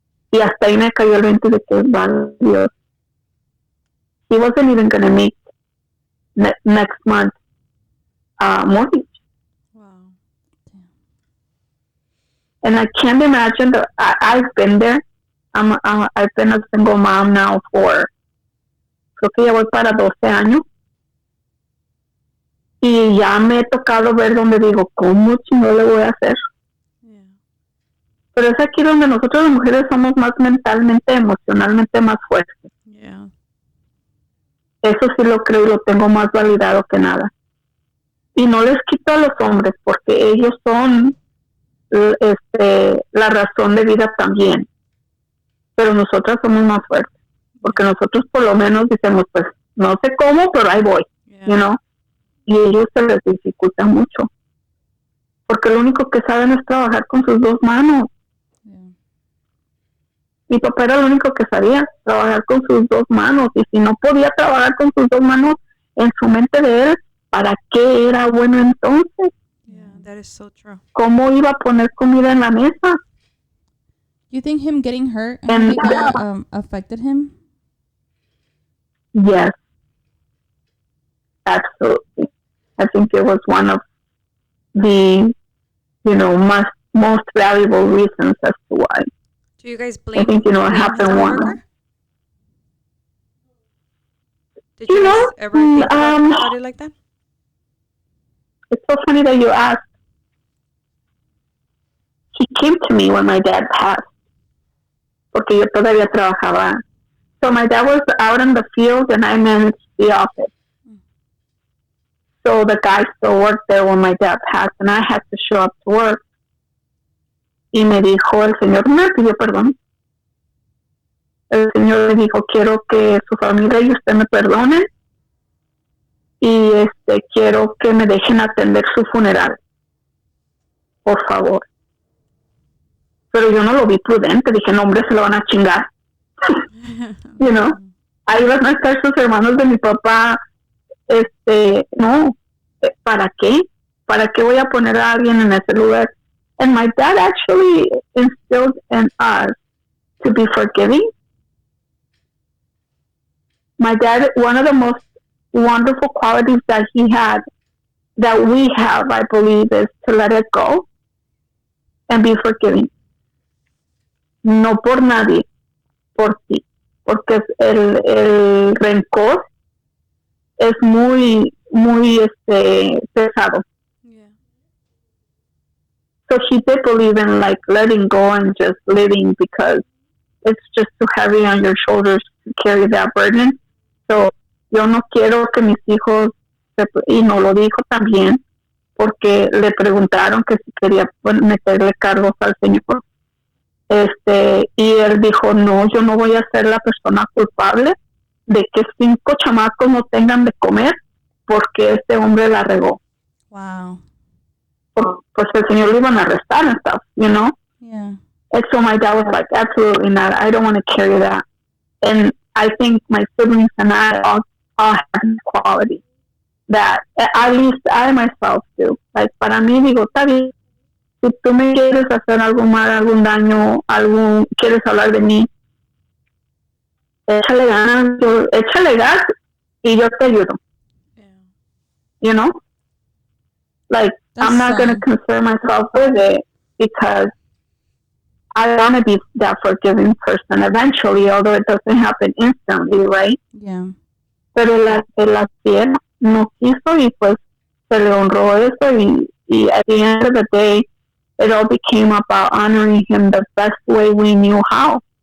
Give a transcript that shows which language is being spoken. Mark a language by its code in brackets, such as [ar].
[es] Y hasta ahí me cayó el 20 de que vale Dios. [en] He wasn't even going to make next month mortgage. Wow. And I can't imagine that I've been there. I've been a single mom now for, [es] creo que ya voy para 12 años. Y ya me he tocado ver donde digo, ¿cómo no le voy a hacer? [en] Yeah. [es] Pero es aquí donde nosotros las mujeres somos más mentalmente, emocionalmente más fuertes. [en] Yeah. [es] Eso sí lo creo y lo tengo más validado que nada. Y no les quito a los hombres porque ellos son la razón de vida también. Pero nosotras somos más fuertes. Porque nosotros por lo menos decimos, pues, no sé cómo, pero ahí voy. [en] Yeah. You know? [es] Y a ellos se les dificulta mucho. Porque lo único que saben es trabajar con sus dos manos. [en] Yeah. [es] Mi papá era lo único que sabía, trabajar con sus dos manos. Y si no podía trabajar con sus dos manos, en su mente de él, ¿para qué era bueno entonces? [en] Yeah, that is so true. [es] ¿Cómo iba a poner comida en la mesa? [en] You think him getting hurt and affected him? Yes. Absolutely. I think it was one of the, you know, most valuable reasons as to why. Do you guys I think, it blame his happened one. coworker? Did you guys ever think about it like that? It's so funny that you asked. He came to me when my dad passed, [es] porque yo todavía trabajaba. [en] So my dad was out in the field and I managed the office. So the guy still worked there when my dad passed and I had to show up to work. [es] Y me dijo el señor, me pidió perdón. El señor le dijo, quiero que su familia y usted me perdonen y quiero que me dejen atender su funeral, por favor. Pero yo no lo vi prudente, dije, no, hombre, se lo van a chingar. Ahí van a estar sus hermanos de mi papá, no, ¿para qué? ¿Para qué voy a poner a alguien en ese lugar? [en] And my dad actually instilled in us to be forgiving. My dad, one of the most wonderful qualities that he had, that we have, I believe, is to let it go and be forgiving. [es] No por nadie, por ti. Porque el rencor es muy, muy pesado. [en] Yeah. So he did believe in like letting go and just living because it's just too heavy on your shoulders to carry that burden. [es] So yo no quiero que mis hijos, y no lo dijo también, porque le preguntaron que si quería meterle cargos al Señor. Y él dijo, no, yo no voy a ser la persona culpable de que 5 chamacos no tengan de comer porque este hombre la regó. [en] Wow. [es] Pues el Señor lo iban a arrestar [en] and stuff, Yeah. And so my dad was like, absolutely not. I don't want to carry that. And I think my siblings and I all have this quality that at least I myself do. [es] Like, para mí, digo, está bien. Si tú me quieres hacer algo mal, algún daño, quieres hablar de mí, échale gas y yo te ayudo. [en] Yeah. Like, That's I'm not going to concern myself with it because I want to be that forgiving person eventually, although it doesn't happen instantly, right? Yeah. [es] Pero el hacer no quiso y pues se le honró eso y [en] at the end of the day, it all became about honoring him the best way we knew how.